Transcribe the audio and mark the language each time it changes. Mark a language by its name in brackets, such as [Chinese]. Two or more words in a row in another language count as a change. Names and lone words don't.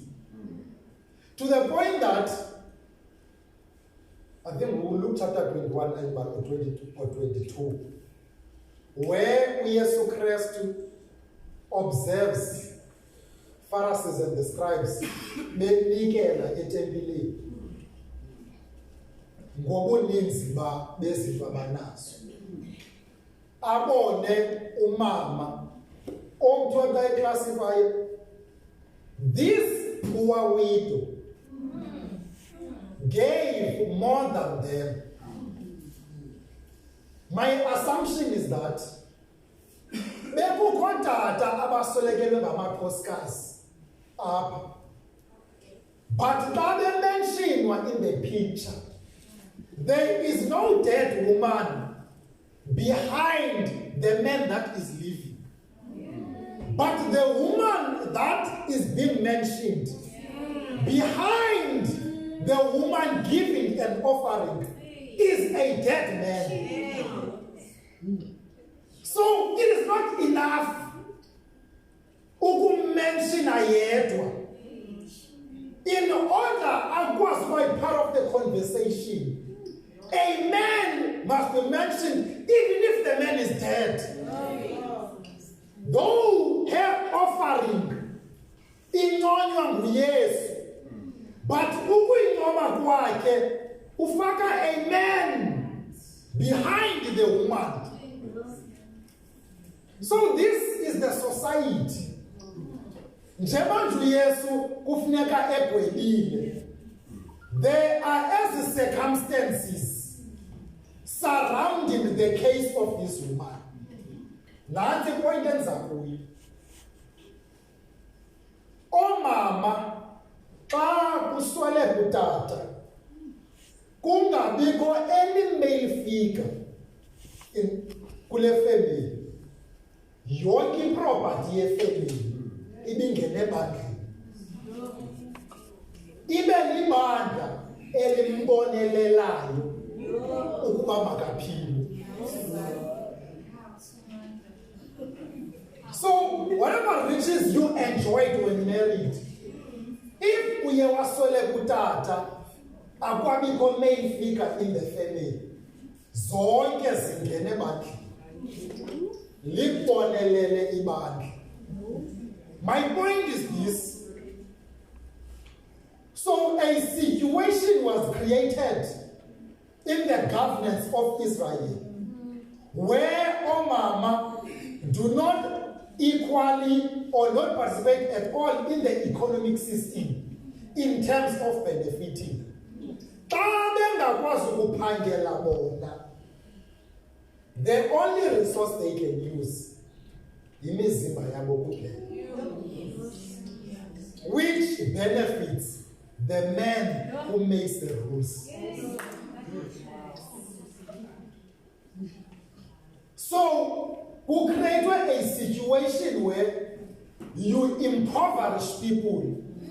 [English] To the point that, I think we will look chapter 21 and 22 or 22, where Yesu Christ observes Pharisees and the scribes [Xhosa] benikela etempileni ngobuninzi bezinto abanazo. Abone umama omthola eclassify [English] this poor widow gave more than them. My assumption is that [Xhosa] bekukho tata abasolekelwe ngamakhosikazi apha, [English] but [Xhosa] xa bementionwa [English] in the picture, there is no dead woman behind the man that is living, but the woman that is being mentioned behind the woman giving an offering is a dead man. So it is not enough [Xhosa] ukummention ayedwa. [English] In order [Xhosa] akwazi ukuba [English] part of the conversation, a man must be mentioned even if the man is dead. Though her offering [Xhosa] inconywa nguYesu, [English] but [Xhosa] ukuyincoma kwakhe ufaka [English] a man behind the woman. So this is the society. [Xhosa] Njengoba uYesu kufuneka egwebile, [English] there are as circumstances surrounding the case of this woman. [Xhosa] Nansi point enza kuyo. Omama xa kuswele kutata, kungabikho [English] any male figure in [Xhosa] kule family. Yonke property yefamily ibingene ebandleni. Ibe libandla elimbonelelayo ukuba makaphile. [English] So whatever riches you enjoyed when married, if [Xhosa] uye waswele kutata, akwabikho [English] male figure in the family, [Xhosa] zonke zingene ebandleni. Libonelele ibandla. [English] My point is this. So a situation was created in the governance of Israel where omama do not equally or not participate at all in the economic system in terms of benefiting. [Xhosa] Xa bengakwazi ukuphangela bona, [English] the only resource they can use [Xhosa] imizimba yabo kuphela, [English] which benefits the man who makes the rules. So, who created a situation where you impoverish people.